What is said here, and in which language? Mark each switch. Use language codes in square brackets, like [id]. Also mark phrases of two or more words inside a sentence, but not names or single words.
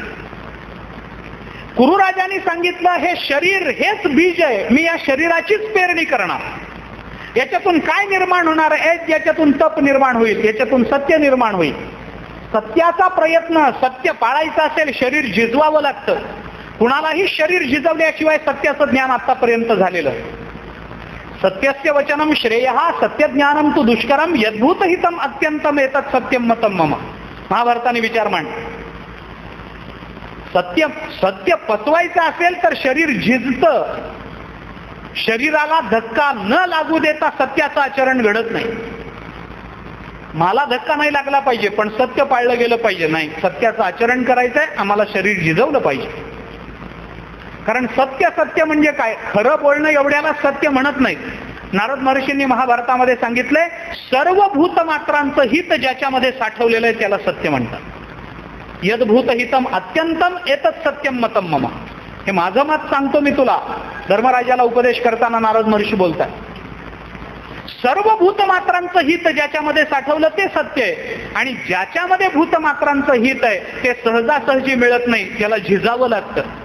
[mr] कुरुराजांनी सांगितलं, हे शरीर हेच बीज आहे, मी या शरीराचीच पेरणी करणार. याच्यातून काय निर्माण होणार आहे? याच्यातून तप निर्माण होईल, याच्यातून सत्य निर्माण होईल. सत्याचा प्रयत्न, सत्य पाळायचं असेल शरीर झिजवावं लागतं. कुणालाही शरीर झिजवल्याशिवाय सत्याचं ज्ञान आतापर्यंत झालेलं. [sa] सत्यस्य वचनम श्रेयः सत्यज्ञानम तु दुष्करम यद्भूत हितम अत्यंतम एतत् सत्यम मतम मम. [mr] महाभारताने विचार मांड. सत्य पचवायचं असेल तर शरीर झिजतं. शरीराला धक्का न लागू देता सत्याचं आचरण घडत नाही. मला धक्का नाही लागला पाहिजे, पण सत्य पाळलं गेलं पाहिजे. नाही, सत्याचं आचरण करायचंय, आम्हाला शरीर झिजवलं पाहिजे. कारण सत्य म्हणजे काय? खरं बोलणं एवढ्याला सत्य म्हणत नाहीत. नारद महर्षींनी महाभारतामध्ये सांगितलंय, सर्व भूतमात्रांचं हित ज्याच्यामध्ये साठवलेलं आहे त्याला सत्य म्हणतात. [sa] यद्भूत हितम अत्यंतम एतत् सत्यम मतम मम. [mr] हे माझं मत सांगतो मी तुला. धर्मराजाला उपदेश करताना नारद महर्षी बोलतात, सर्व भूतमात्रांचं हित ज्याच्यामध्ये साठवलं ते सत्य आहे, आणि ज्याच्यामध्ये भूतमात्रांचं हित आहे ते सहजासहजी मिळत नाही, त्याला झिजावं लागतं.